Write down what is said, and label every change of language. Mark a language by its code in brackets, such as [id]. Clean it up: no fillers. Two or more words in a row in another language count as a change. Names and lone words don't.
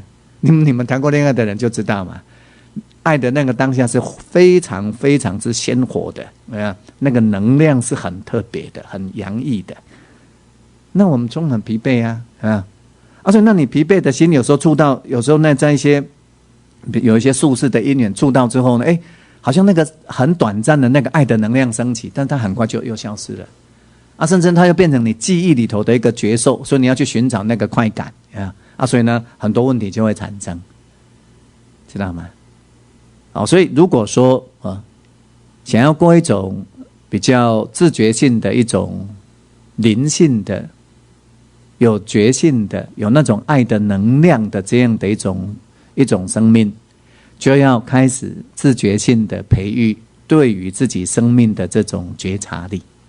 [zh] 你們談過戀愛的人就知道嘛。愛的那個當下是非常非常之鮮活的，那個能量是很特別的，很洋溢的。那我們總很疲憊啊，所以那你疲憊的心，有時候觸到，有時候呢，在有一些宿世的因緣觸到之後呢，好像那個很短暫的那個愛的能量升起，但它很快就又消失了，甚至它又變成你記憶裡頭的一個覺受，所以你要去尋找那個快感，所以呢，很多問題就會產生，知道嗎？所以如果說想要過一種比較自覺性的一種靈性的、有覺性的、有那種愛的能量的這樣的一種生命，就要開始自覺性的培育對於自己生命的這種覺察力。